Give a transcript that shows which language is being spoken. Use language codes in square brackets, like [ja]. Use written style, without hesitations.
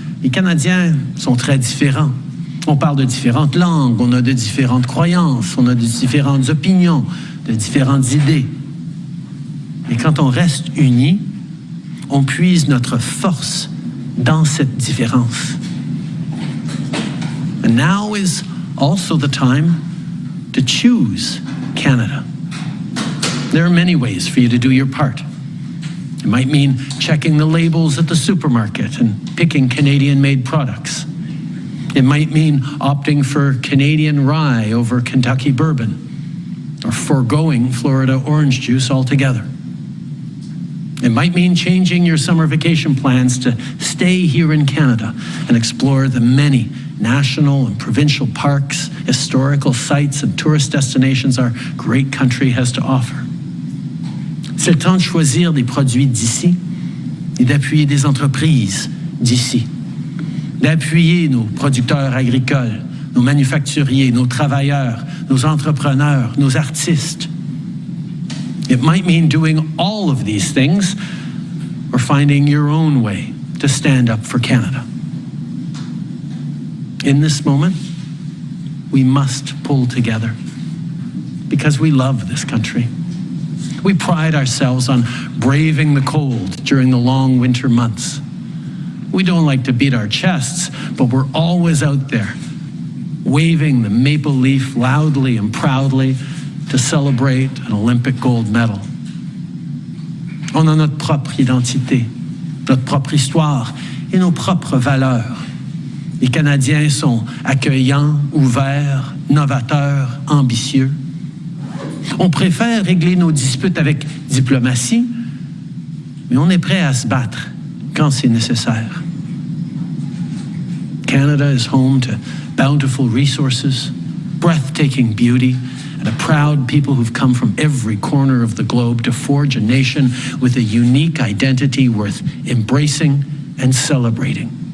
[fr] Les Canadiens sont très différents. On parle de différentes langues, on a de différentes croyances, on a de différentes opinions, de différentes idées. Et quand on reste unis, on puise notre force dans cette différence. [en] And now is also the time to choose Canada. There are many ways for you to do your part. It might mean checking the labels at the supermarket and picking Canadian-made products. It might mean opting for Canadian rye over Kentucky bourbon, or foregoing Florida orange juice altogether. It might mean changing your summer vacation plans to stay here in Canada and explore the many national and provincial parks, historical sites, and tourist destinations our great country has to offer. [fr] C'est le temps de choisir des produits d'ici et d'appuyer des entreprises d'ici. D'appuyer nos producteurs agricoles, nos manufacturiers, nos travailleurs, nos entrepreneurs, nos artistes. [en] It might mean doing all of these things or finding your own way to stand up for Canada. In this moment, we must pull together because we love this country. We pride ourselves on braving the cold during the long winter months. We don't like to beat our chests, but we're always out there, waving the maple leaf loudly and proudly to celebrate an Olympic gold medal. [fr] On a notre propre identité, notre propre histoire et nos propres valeurs. Les Canadiens sont accueillants, ouverts, novateurs, ambitieux. On préfère régler nos disputes avec diplomatie, mais on est prêt à se battre quand c'est nécessaire. [en] Canada is home to bountiful resources, breathtaking beauty, and a proud people who've come from every corner of the globe to forge a nation with a unique identity worth embracing and celebrating.